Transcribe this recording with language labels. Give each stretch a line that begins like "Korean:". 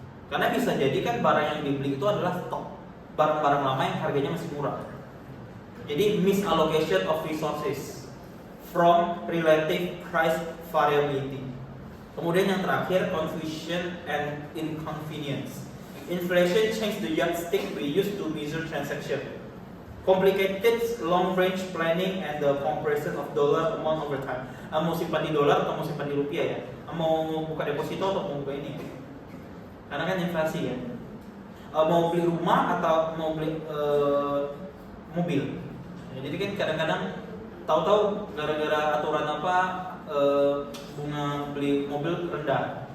Indonesian: Karena bisa jadi kan barang yang dibeli itu adalah stok barang-barang lama yang harganya masih murah. Jadi
English: misallocation of resources from relative price variability.
Indonesian: Kemudian yang terakhir,
English: confusion and inconvenience. Inflation changed the yardstick we used to measure transaction. Complicated long-range planning and the compression of dollar amount over time.
Indonesian: Mau simpan di dolar atau mau simpan di rupiah ya? Mau buka deposito atau mau buka ini? Karena kan inflasi ya. Mau beli rumah atau mau beli mobil. Ya, jadi kan kadang-kadang tahu-tahu gara-gara aturan apa bunga beli mobil rendah.